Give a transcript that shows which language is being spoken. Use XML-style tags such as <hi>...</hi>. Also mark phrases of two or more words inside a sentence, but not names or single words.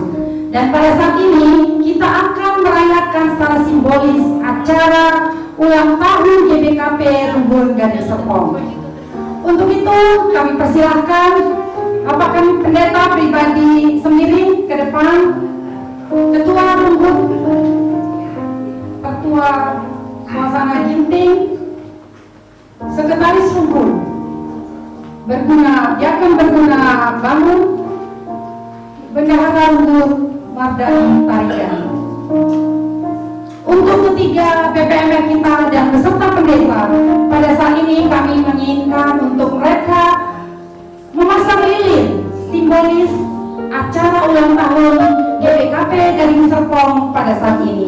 <id>Dan pada saat ini kita akan merayakan secara simbolis acara ulang tahun GBKP Rumbun Gading Serpong. Untuk itu kami persilahkan Bapak kami pendeta pribadi Semiring ke depan, Ketua Rumbun, Ketua Suasana Ginting, Sekretaris Rumbun, Diakon Berguna Bangun, Bendahara Rumbun Mardani Tarigan. Untuk ketiga PPMR kita dan beserta pendeta, pada saat ini kami menginginkan untuk mereka memasang lilin simbolis acara ulang tahun GBKP Gading Serpong pada saat ini.</id>